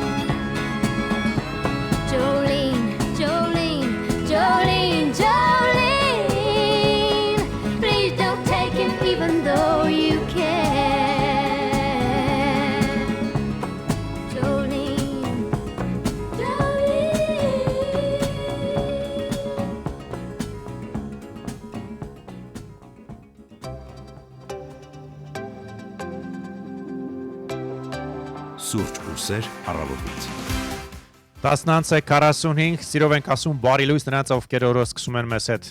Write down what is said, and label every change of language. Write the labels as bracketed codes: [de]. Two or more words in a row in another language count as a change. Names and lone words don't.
[en] Jolene, Jolene, Jolene, Jolene, please don't take him even though you can. Jolene, Jolene. [hy] Սուրճ ու սեր առավոտից։ 10:45 սիրով ենք ասում բարի լույս նրանց ովքեր օրը սկսում են մեզ հետ։